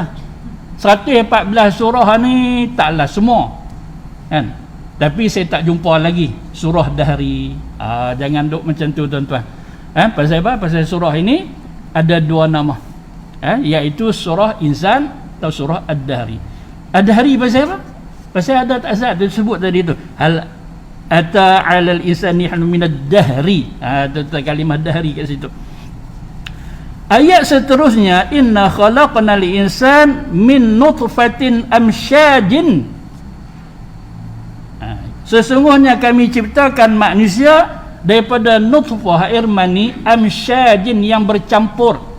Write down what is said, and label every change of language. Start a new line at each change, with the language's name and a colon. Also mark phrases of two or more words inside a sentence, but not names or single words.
Malay: 114 surah ni taklah semua, tapi saya tak jumpa lagi surah Dahri. Jangan duk macam tu tuan-tuan. Pasal apa? Pasal surah ini ada dua nama, iaitu surah Insan atau surah Ad-Dahri. Ad-Dahri pasal apa? Pasal ada azab disebut tadi tu,
Arabic: هل أتى على الإنسان حين من الدهر.
Malay: Kalimah dahri kat situ. Ayat seterusnya,
Arabic: إنا خلقنا الإنسان من نطفة أمشاج.
Malay: Sesungguhnya kami ciptakan manusia daripada nutfah, air mani, amsyajin yang bercampur.